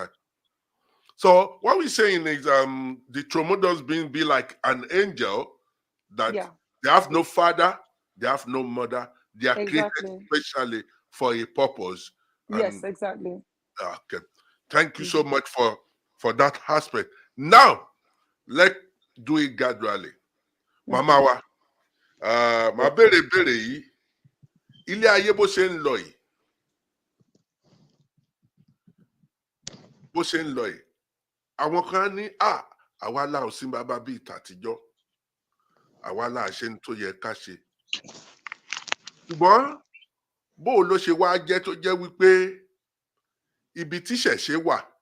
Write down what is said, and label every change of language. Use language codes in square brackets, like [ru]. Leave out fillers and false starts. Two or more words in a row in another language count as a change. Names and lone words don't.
[en] So what we're saying is the Tromodos being be like an angel that they have no father, they have no mother, they are created specially for a purpose. Yes, exactly. Okay. Thank you so much for that aspect. Now, let's do it gradually. [yo] Mama wa, ma bere yìí, ilé ayé bó ṣe ń lọ yìí. Bó ṣe ń lọ yìí. Àwọn kan ní àwa là ò sí bàbá bíi tàtijọ́. Àwa là ṣe ń tó yẹ ká ṣe. Ṣùgbọ́n bó ló ṣe wá jẹ́ tó jẹ́ wípé ibi tí ṣẹ̀ṣe wà.